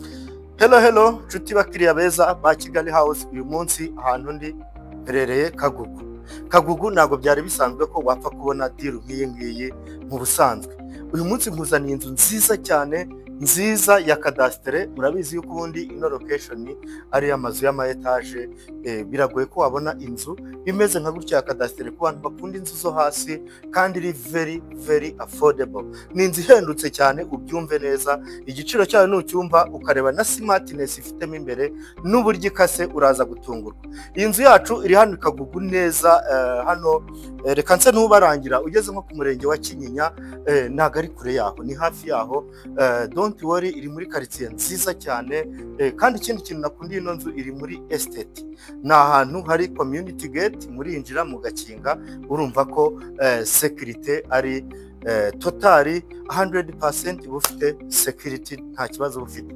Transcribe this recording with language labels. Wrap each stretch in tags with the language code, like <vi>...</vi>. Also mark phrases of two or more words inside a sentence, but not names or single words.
<rw>Hello nshuti bakiriya beza ba Kigali House, uyu munsi ahantu ndi herereye Kagugu ntago byari bisanzwe ko wapfa kubona deal nk'iyi ngiyi mu busanzwe. Uyu munsi nkuzaniye inzu nziza cyane, nziza ya kadastere. Murabizi yuko ubundi ino location ari amazu y'ama etage, biragoye ko wabona inzu imeze nka gutya ya kadastere ku bantu bakunda inzu zo hasi kandi iri</rw> <en>very affordable.</en> <rw>Ni inzu ihendutse cyane, ubyumve neza. Igiciro cyayo n'ucyumva ukareba na smartness ifitemo imbere n'uburyo ikase uraza gutungurwa. Iyi nzu yacu iri hano Kagugu neza, hano reka nse n'ubarangira ugeze nko ku murenge wa Kinyinya, ntago ari kure yaho, ni hafi yaho.</rw> <en>Don't worry,</en> <rw>iri muri quartier nziza cyane, kandi ikindi kintu nakundiye ino nzu iri muri estate. Ni ahantu hari</rw> <en>community gate,</en> <rw>muri injira mu gakinga urumva ko security ari totally 100% bufite security, nta kibazo bufite.</rw>